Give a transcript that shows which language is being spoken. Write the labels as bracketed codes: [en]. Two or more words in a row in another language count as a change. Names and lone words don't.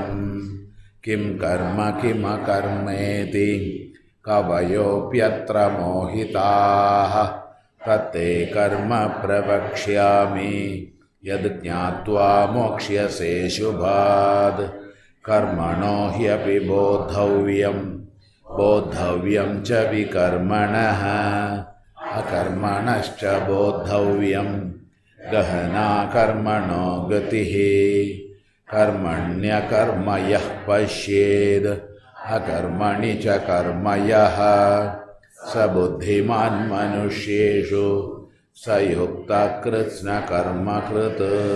[sa] किं कर्म किमकर्मेति कवयोऽप्यत्र मोहिताः तत्ते कर्म प्रवक्ष्यामि यद् ज्ञात्वा मोक्ष्यसे शुभात्। कर्मणो ह्यपि बोद्धव्यं च विकर्मणः अकर्मणश्च बोद्धव्यं ഗഹനാ കർമ്മണോ ഗതിഃ കർമ്മണ്യകർമ്മ യഃ പശ്യേത് അകർമ്മണി ച കർമ്മ യഃ സ ബുദ്ധിമാൻ മനുഷ്യേഷു സ യുക്തഃ കൃത്സ്നകർമ്മകൃത്.